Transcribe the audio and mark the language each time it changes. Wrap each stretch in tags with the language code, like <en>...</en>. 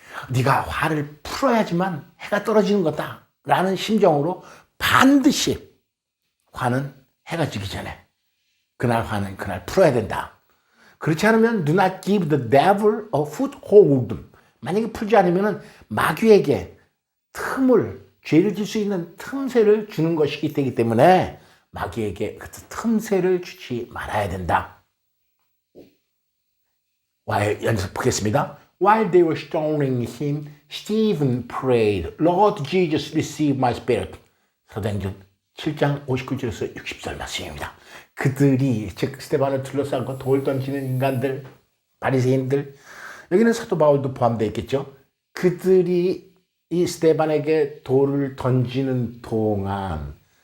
<ko>네가 화를 풀어야지만 해가 떨어지는 거다 라는 심정으로 반드시 화는 해가 지기 전에 그날 화는 그날 풀어야 된다. 그렇지 않으면</ko> <en>do not give the devil a foothold.</en> <ko>만약에 풀지 않으면 마귀에게 죄를 질 수 있는 틈새를 주는 것이기 되기 때문에 마귀에게 그 틈새를 주지 말아야 된다. 연습 보겠습니다.</ko> <en>While they were stoning him, Stephen prayed, Lord Jesus, receive my spirit.</en> <ko>사도행전 7장 59절에서 60절 말씀입니다. 그들이 즉 스데반을 둘러싸고 돌 던지는 인간들, 바리새인들, 여기는 사도 바울도 포함되어 있겠죠. 그들이 이 스데반에게 돌을 던지는 동안</ko>